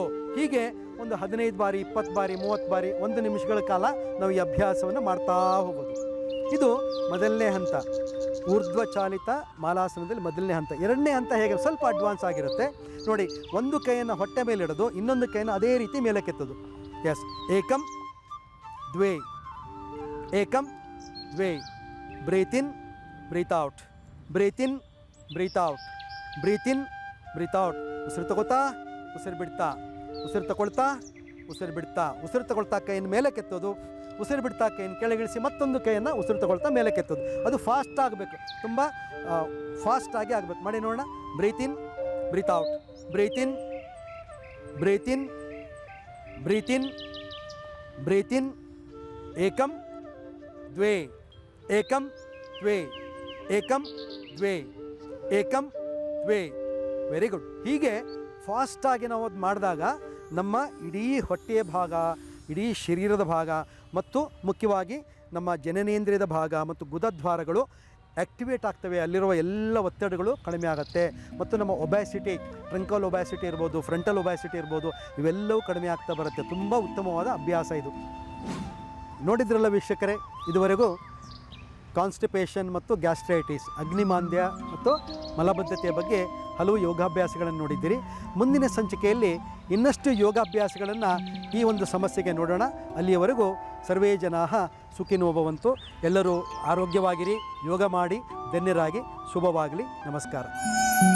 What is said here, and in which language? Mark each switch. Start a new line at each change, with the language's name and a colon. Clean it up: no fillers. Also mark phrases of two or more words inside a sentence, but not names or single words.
Kannada: ಹೀಗೆ ಒಂದು 15 ಬಾರಿ, 20 ಬಾರಿ, 30 ಬಾರಿ, 1 ನಿಮಿಷಗಳ ಕಾಲ ನಾವು ಈ ಅಭ್ಯಾಸವನ್ನು ಮಾಡ್ತಾ ಹೋಗೋದು. ಇದು ಮೊದಲನೇ ಹಂತ, ಊರ್ಧ್ವಚಾಲಿತ ಮಾಲಾಸನದಲ್ಲಿ ಮೊದಲನೇ ಹಂತ. ಎರಡನೇ ಹಂತ ಹೇಗೆ ಸ್ವಲ್ಪ ಅಡ್ವಾನ್ಸ್ ಆಗಿರುತ್ತೆ ನೋಡಿ. ಒಂದು ಕೈಯನ್ನು ಹೊಟ್ಟೆ ಮೇಲೆ ಇಡೋದು, ಇನ್ನೊಂದು ಕೈಯನ್ನು ಅದೇ ರೀತಿ ಮೇಲಕ್ಕೆತ್ತೋದು. ಎಸ್.
Sanskrit: ಏಕಂ ದ್ವೇ, ಏಕಂ ದ್ವೇ.
English: Breathe in, breathe out, breathe in, breathe out, breathe in, breathe out.
Kannada: ಉಸಿರು ತಗೋತಾ, ಉಸಿರು ಬಿಡ್ತಾ, ಉಸಿರು ತಗೊಳ್ತಾ, ಉಸಿರು ಬಿಡ್ತಾ, ಉಸಿರು ತಗೊಳ್ತಾ ಕೈಯನ್ನು ಮೇಲೆ ಕೆತ್ತೋದು, ಉಸಿರು ಬಿಡ್ತಾ ಕೈಯನ್ನು ಕೆಳಗಿಳಿಸಿ ಮತ್ತೊಂದು ಕೈಯನ್ನು ಉಸಿರು ತಗೊಳ್ತಾ ಮೇಲೆ ಕೆತ್ತೋದು. ಅದು ಫಾಸ್ಟ್ ಆಗಬೇಕು, ತುಂಬ ಫಾಸ್ಟಾಗಿ ಆಗಬೇಕು. ಮಾಡಿ ನೋಡೋಣ.
English: Breathe in, breathe out, breathe in, breathe in, breathe in, breathe in.
Sanskrit: ಏಕಂ ದ್ವೇ, ಏಕಂ ದ್ವೇ, ಏಕಂ ದ್ವೇ, ಏಕಂ ದ್ವೇ.
English: Very good.
Kannada: ಹೀಗೆ ಫಾಸ್ಟಾಗಿ ನಾವು ಅದು ಮಾಡಿದಾಗ ನಮ್ಮ ಇಡೀ ಹೊಟ್ಟೆಯ ಭಾಗ, ಇಡೀ ಶರೀರದ ಭಾಗ ಮತ್ತು ಮುಖ್ಯವಾಗಿ ನಮ್ಮ ಜನನೇಂದ್ರಿಯದ ಭಾಗ ಮತ್ತು ಗುದದ್ವಾರಗಳು ಆ್ಯಕ್ಟಿವೇಟ್ ಆಗ್ತವೆ. ಅಲ್ಲಿರುವ ಎಲ್ಲ ಒತ್ತಡಗಳು ಕಡಿಮೆ ಆಗುತ್ತೆ. ಮತ್ತು ನಮ್ಮ ಒಬ್ಯಾಸಿಟಿ,
English: truncal obesity
Kannada: ಇರ್ಬೋದು,
English: frontal obesity
Kannada: ಇರ್ಬೋದು, ಇವೆಲ್ಲವೂ ಕಡಿಮೆ ಆಗ್ತಾ ಬರುತ್ತೆ. ತುಂಬ ಉತ್ತಮವಾದ ಅಭ್ಯಾಸ ಇದು. ನೋಡಿದ್ರಲ್ಲ ವೀಕ್ಷಕರೇ, ಇದುವರೆಗೂ ಕಾನ್ಸ್ಟಿಪೇಷನ್ ಮತ್ತು ಗ್ಯಾಸ್ಟ್ರೈಟಿಸ್, ಅಗ್ನಿಮಾಂದ್ಯ ಮತ್ತು ಮಲಬದ್ಧತೆಯ ಬಗ್ಗೆ ಹಲವು ಯೋಗಾಭ್ಯಾಸಗಳನ್ನು ನೋಡಿದ್ದೀರಿ. ಮುಂದಿನ ಸಂಚಿಕೆಯಲ್ಲಿ ಇನ್ನಷ್ಟು ಯೋಗಾಭ್ಯಾಸಗಳನ್ನು ಈ ಒಂದು ಸಮಸ್ಯೆಗೆ ನೋಡೋಣ. ಅಲ್ಲಿಯವರೆಗೂ
Sanskrit: ಸರ್ವೇ ಜನಾಃ ಸುಖಿನೋ ಭವಂತು.
Kannada: ಎಲ್ಲರೂ ಆರೋಗ್ಯವಾಗಿರಿ, ಯೋಗ ಮಾಡಿ ಧನ್ಯರಾಗಿ. ಶುಭವಾಗಲಿ. ನಮಸ್ಕಾರ.